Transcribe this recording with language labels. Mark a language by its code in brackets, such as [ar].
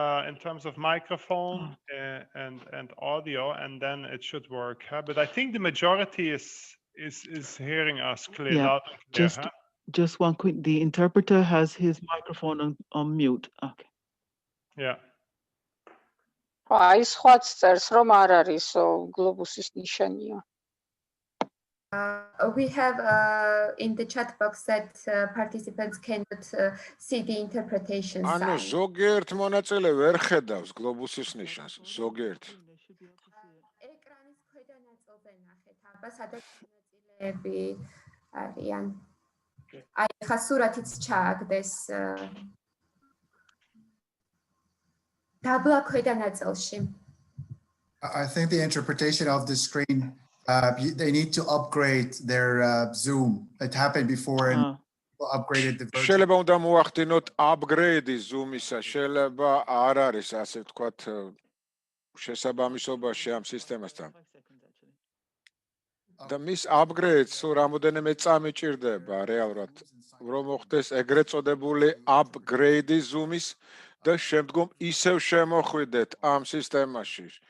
[en] In terms of microphone and audio, and then it should work. But I think the majority is hearing us clearly. Yeah, just one quick. The interpreter has his microphone on mute. Okay. Yeah. [ka] აი სხვაც წერს რომ არ არის გლობუსის ნიშანია. [en] We have in the chat box that participants cannot see the interpretation sign. [ka] ანუ ზოგიერთ მონაწილე ვერ ხედავს გლობუსის ნიშანს, ზოგიერთ. ეკრანის ქვედა ნაწილზე ნახეთ, აბა სადაც მონაწილეები არიან. აი ხა სურათიც ჩააგდეს დაბლა ქვედა ნაწილში. [en] I think the interpretation of the screen they need to upgrade their Zoom. It happened before and people upgraded the version. [ka] შეიძლება უნდა მოახდინოთ upgrade Zoom-ისა, შეიძლება არ არის ასე ვთქვათ შესაბამისობაში ამ სისტემასთან. და მის upgrade-ს რამოდენიმე წამი ჭირდება რეალურად, რომ მოხდეს ეგრეთ წოდებული upgrade Zoom-ის და შემდგომ ისევ შემოხვიდეთ ამ სისტემაში.